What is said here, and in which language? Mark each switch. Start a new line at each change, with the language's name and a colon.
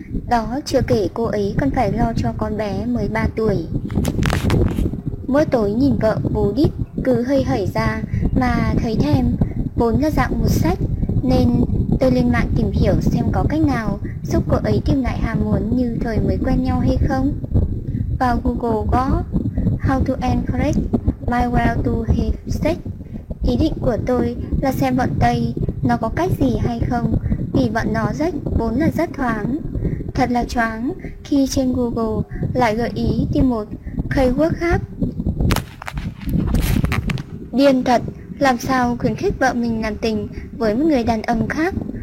Vietnamese: Đó chưa kể cô ấy còn phải lo cho con bé mới 3 tuổi. Mỗi tối nhìn vợ vô đít cứ hơi hởi ra mà thấy thèm, vốn là dạng một sách nên tôi lên mạng tìm hiểu xem có cách nào giúp cô ấy tìm lại ham muốn như thời mới quen nhau hay không. Vào Google gõ
English: How to encourage my wife to have sex.
Vietnamese: Ý định của tôi là xem bọn Tây nó có cách gì hay không, vì bọn nó rất vốn là rất thoáng. Thật là choáng khi trên Google lại gợi ý tìm một keyword khác. Điên thật, làm sao khuyến khích vợ mình làm tình với một người đàn ông khác.